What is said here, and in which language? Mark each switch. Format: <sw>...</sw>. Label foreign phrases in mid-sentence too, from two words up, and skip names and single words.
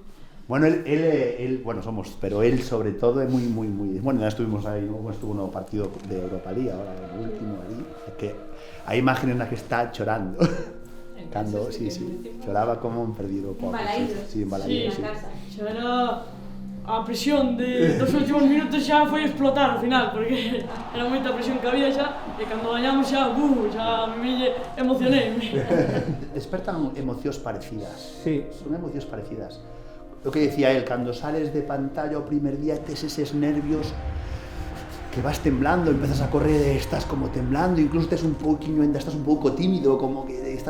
<es>Bueno, él, bueno, somos, pero él sobre todo es muy, bueno, ya estuvimos ahí, estuvo en un partido de Europa League, ahora el último ahí, que hay imágenes en las que está llorando, cando, sí, lloraba como un perdido pobre,</es> <gl>embalaído. sí, embalaído, sí. Lloró a presión dos últimos minutos xa foi explotar ao final, porque era moita presión que había xa, e cando gañamos xa, xa me emocionei. Despertan emocións parecidas. Sí. Son emocións parecidas. O que decía él, cando sales de pantalla o primer día tes eses nervios que vas temblando, empezas a correr, estás como temblando, incluso tes un pouquiño, ainda estás un pouco tímido, como que estás...</gl>